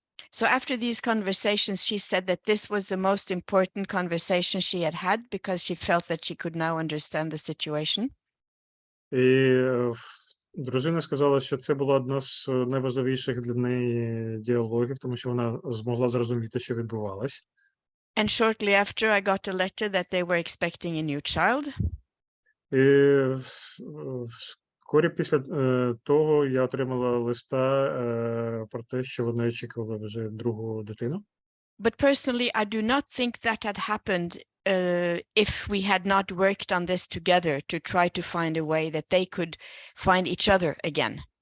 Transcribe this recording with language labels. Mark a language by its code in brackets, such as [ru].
[en] So after these conversations, she said that this was the most important conversation she had had because she felt that she could now understand the situation. [uk] І дружина сказала, що це було одне з найважливіших для неї діалогів, тому що вона змогла зрозуміти, що відбувалось. [en] And shortly after, I got a letter that they were expecting a new child. [uk] І вскорі після того я отримала листа про те, що вони очікували вже другу дитину. [en] But personally, I do not think that had happened if we had not worked on this together to try to find a way that they could find each other again.